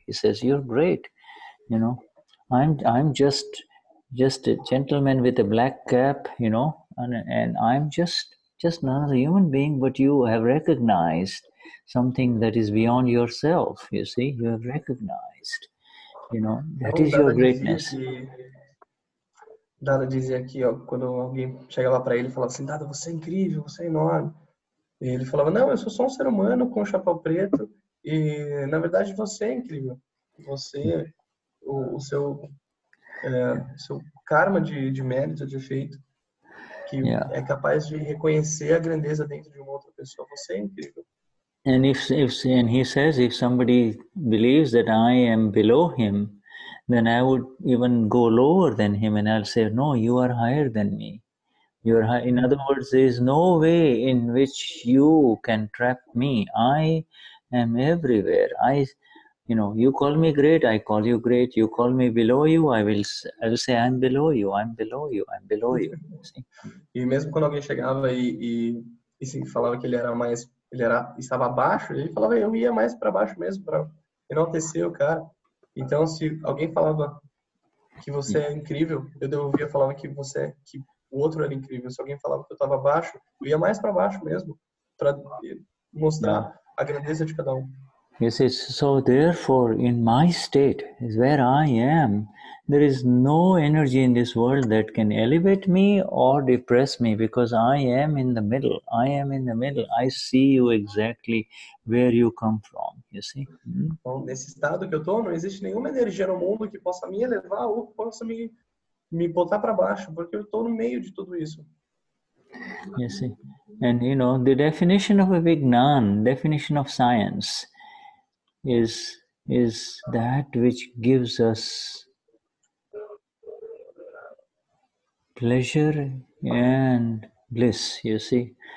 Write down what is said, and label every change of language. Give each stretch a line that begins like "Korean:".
English: He says, you're great. You know, I'm just a gentleman with a black cap, you know, and I'm just another human being, but you have recognized something that is beyond yourself, you see. You have recognized, you know, that is your greatness.
Portuguese: Dada dizia aqui, ó, quando alguém chegava para ele e falava assim, Dada, você é incrível, você é enorme. E ele falava, não, eu sou só um ser humano com um chapéu preto e, na verdade, você é incrível. Você, o seu karma de mérito, de efeito, que é capaz de reconhecer a grandeza dentro de uma outra pessoa. Você é incrível.
English: And and he says, if somebody believes that I am below him, then I would even go lower than him and I'll say, no, you are higher than me. You are high. In other words, there is no way in which you can trap me. I am everywhere. You know, you call me great, I call you great. You call me below you, I will say, I'm below you, I'm below you, I'm below you.
Portuguese: E mesmo quando alguém chegava e falava que ele estava abaixo, ele falava, eu ia mais para baixo mesmo, para enaltecer o cara. Então, se alguém falava que você é incrível, eu devolvia falava que o outro era incrível. Se alguém falava que eu estava abaixo, eu ia mais para baixo mesmo, para mostrar a grandeza de cada um.
English: Yes, so therefore, in my state, is where I am, there is no energy in this world that can elevate me or depress me, because I am in the middle. I am in the middle. I see you exactly where you come from, you see.
Portuguese: Então, nesse estado que eu estou, não existe nenhuma energia no mundo que possa me elevar ou que possa me botar para baixo, porque eu estou no meio de tudo isso.
English: You see. And you know, the definition of a Vignan, definition of science, is that which gives us pleasure and bliss, you see.